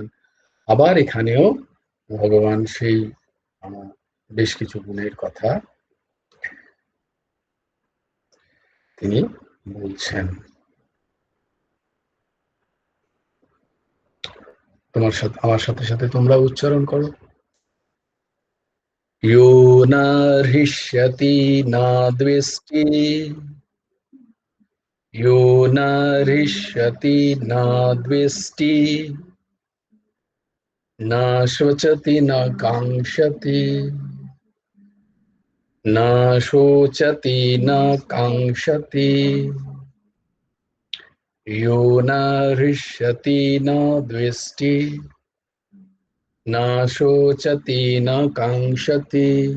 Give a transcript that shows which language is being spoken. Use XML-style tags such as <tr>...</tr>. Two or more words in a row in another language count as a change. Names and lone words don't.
<bn>আবার এখানেও ভগবান সেই আহ, বেশ কিছু গুণের কথা তিনি বলছেন। তোমার সাথে আমার সাথে সাথে তোমরা উচ্চারণ করো।</bn> <sa>यो न हृष्यति न द्वेष्टि, यो न हृष्यति न द्वेष्टि, न शोचति न काङ्क्षति, न शोचति न काङ्क्षति, यो न हृष्यति न द्वेष्टि, न शोचति न काङ्क्षति,</sa>